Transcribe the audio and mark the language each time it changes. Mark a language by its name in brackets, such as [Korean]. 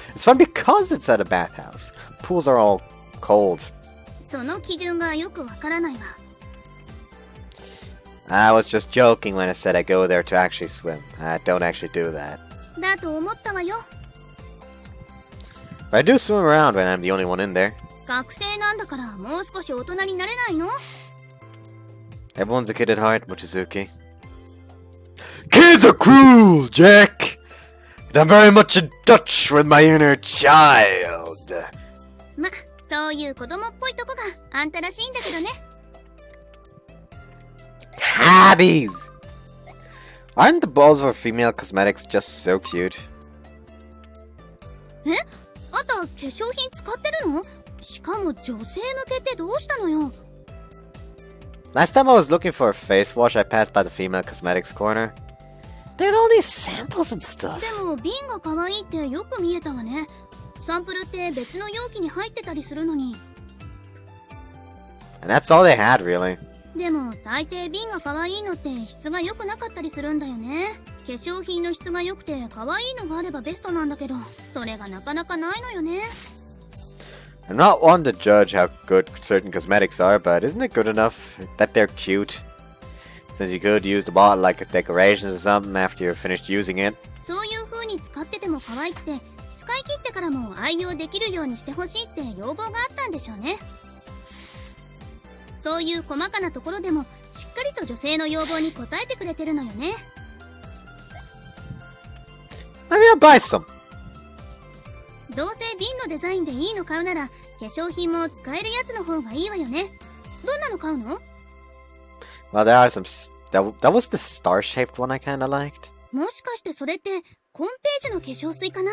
[English] It's fun because it's at a bathhouse. Pools are all cold. [Japanese] その基準がよくわからないわ。 [English] I was just joking when I said I go there to actually swim. I don't actually do that. [Japanese] だと思ったわよ。 [English] But I do swim around when I'm the only one in there. [Japanese] 学生なんだからもう少し大人になれないの？ [English] Everyone's a kid at heart, Mochizuki. Kids are cruel, Jack! And I'm very much in touch with my inner child. [Japanese] ま、そういう子供っぽいとこがあんたらしいんだけどね。 [English] Hobbies! Aren't the balls for female cosmetics just so cute? [Japanese] え？あんた化粧品使ってるの？しかも女性向けってどうしたのよ？ [English] Last time I was looking for a face wash, I passed by the female cosmetics corner. They had all these samples and stuff. [Japanese] でも瓶が可愛いってよく見えたわね。サンプルって別の容器に入ってたりするのに。 [English] And that's all they had, really. [Japanese] でも大抵瓶が可愛いのって質が良くなかったりするんだよね。化粧品の質が良くて可愛いのがあればベストなんだけど、それがなかなかないのよね。 [English] I'm not one to judge how good certain cosmetics are, but isn't it good enough that they're cute? Since you could use the bottle like a decorations or something after you're finished using it. [Japanese] そういう風に使ってても可愛くて、使い切ってからも愛用できるようにしてほしいって要望があったんでしょうね。そういう細かなところでもしっかりと女性の要望に応えてくれてるのよね。 [English] Maybe I'll buy some. [Japanese] どうせ瓶のデザインでいいの買うなら化粧品も使えるやつの方がいいわよね。どんなの買うの？ [English] Well, there are some. That was the star-shaped one I kinda liked. [Japanese] もしかしてそれってコンページの化粧水かな？